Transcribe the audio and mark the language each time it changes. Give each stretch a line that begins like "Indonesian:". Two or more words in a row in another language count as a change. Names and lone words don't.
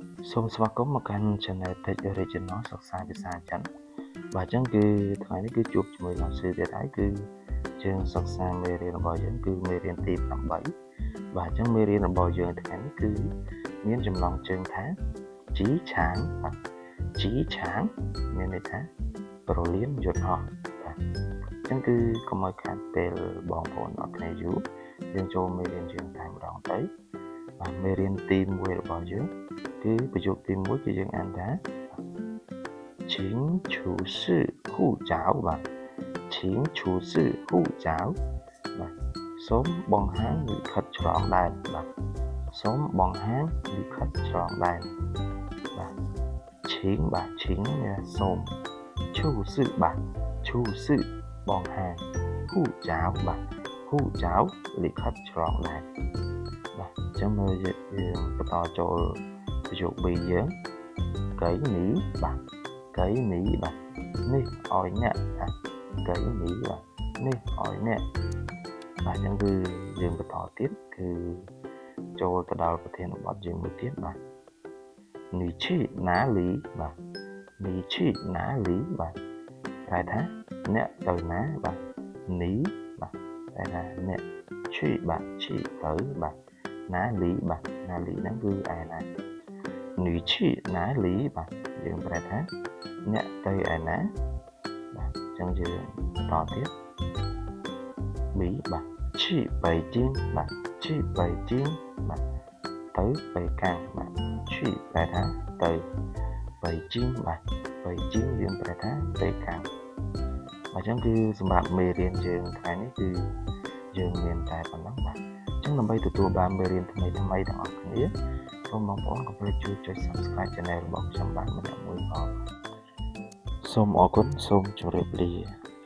Khmer: សូមស្វាគមន៍មកកាន់ Channel Tech Original សិក្សាភាសាចិនបាទអញ្ចឹងគឺថ្ងៃនេះគឺជួបជាមួយលោកsưទៀតហើយគឺយើងសិក្សាមេរៀនរបស់យើងគឺមេរៀនទី8បាទអញ្ចឹងមេរៀនរបស់យើងថ្ងៃនេះគឺមានចំណងជើងថាជីឆាងបាទជីឆាងមានន័យថាប្រលានយន្តហោះបាទអញ្ចឹងគឺកុំឲ្យខាតពេលបងប្អូនអរគ្នាយូរ យើងចូលមេរៀនយើងតែម្ដងទៅបាទមេរៀនទី1របស់យើងគឺប្រយោគទី1គឺយើងអានថា
Chinese: 请出示护照
Khmer: បាទ
Chinese: 请出示护照
Khmer: បាទសូមបង្ហាញលិខិតឆ្លង ដែនបាទសូមបង្ហាញលិខិតឆ្លងដែនបាទ请បាទ请មានសូមឈូស៊ឺបាទឈូស៊ឺបង្ហាញហូចៅបាទហូចៅលិខិតឆ្ល ងដែនបាទអញ្ចឹងមើលយើងបន្តចូលប្រយោគ3យើងកៃនេះបាទកៃនេះបាទនេះឲ្យអ្នកបាទកៃនេះ បាទនេះឲ្យអ្នកបាទអញ្ចឹងគឺយើងបន្តទៀតគឺចូលទៅដល់ប្រធានបទយើង មួយទៀតបាទ
Chinese: 你去哪里
Khmer: បាទ
Chinese: 你去哪里
Khmer: បាទប្រែថាអ្នកទៅណាបាទនេះបាទប្រែថាអ្នក去បាទ去ទៅបាទណាលីបាទណាលីហ្នឹងគឺឯណា
Chinese: 你去哪里
Khmer: បាទយើងប្រែថាអ្នកទៅឯណាបាទអញ្ចឹងយើងបន្តទៀត 2បាទ
Chinese: 去北京
Khmer: បាទ
Chinese: 去北京
Khmer: បាទទៅបេកាំងបាទ去ប្រែថាទៅបេជីងបាទបេជីងយើងប្រែថាបេកាំងបាទអញ្ចឹងគឺសម្រាប់មេរៀនយើងថ្ងៃនេះគឺយើងមានតែប៉ុណ្ណឹងបាទអញ្ចឹងដើម្បីទទួលបានមេរៀនថ្មីៗទាំងអស់គ្នាសូមបងប្អូនកុំភ្លេចជួយចុច
English: Subscribe Channel
Khmer: របស់ខ្ញុំបានម្នាក់មួយផងសូមអរគុណសូមជម្រាបលា